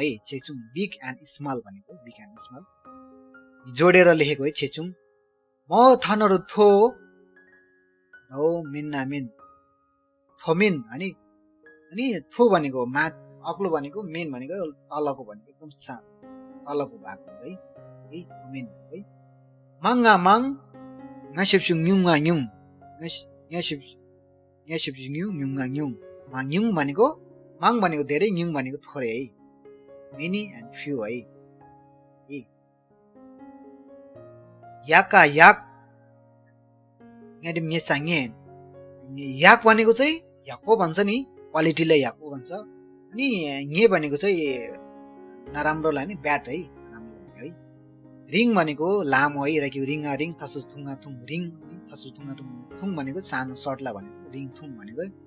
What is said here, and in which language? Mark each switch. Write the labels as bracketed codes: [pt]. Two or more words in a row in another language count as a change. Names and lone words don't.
[ne] है छेछुङ [en] big and small [ne] भनेको [en] big and small [ne] जोडेर लेखेको है छेछुङ म थनरु थो हौ मिन्ना मिन थोमिन अनि थो भनेको माथ अग्लो भनेको मेन भनेको तलको भनेको एकदम तलको भाग हो है थोमिन है [lif] मङ्गा मङ ngashipsu nyunga nyung ngashipsu nyunga nyung [ne] nyung भनेको माङ भनेको धेरै न्युङ भनेको थोरै है [en] many and few [ne] है [lif] याका याक यादि मेसाङे [ne] याक भनेको चाहिँ याको भन्छ नि क्वालिटीलाई याको भन्छ अनि ङे भनेको चाहिँ नराम्रोलाई नि ब्याड है राम्रो है रिङ भनेको लामो है [lif] रक्यु रिङा रिङ थसु थुङा थुङ [ne] रिङ थसु थुङा थुङ थुङ भनेको सानो सर्टलाई भनेको रिङ थुङ भनेको